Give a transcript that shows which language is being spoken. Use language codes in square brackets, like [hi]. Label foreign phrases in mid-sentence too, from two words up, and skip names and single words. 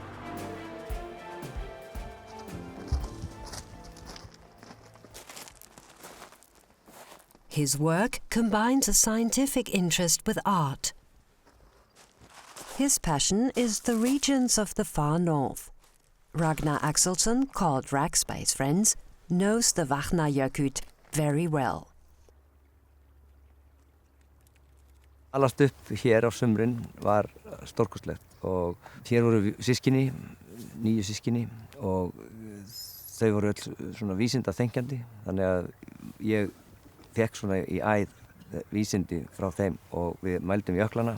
[en] His work combines a scientific interest with art. His passion is the regions of the far north. Ragnar Axelsson, called Rax by his friends, knows the Vatnajökull very well. [is] Alast upp hér á sumrin var stórkostlegt og hér voru systkini, 9 systkini og þau voru öll svona vísinda þenkjandi þannig að ég fekk svona í æð vísindi frá þeim og við mældum jöklana.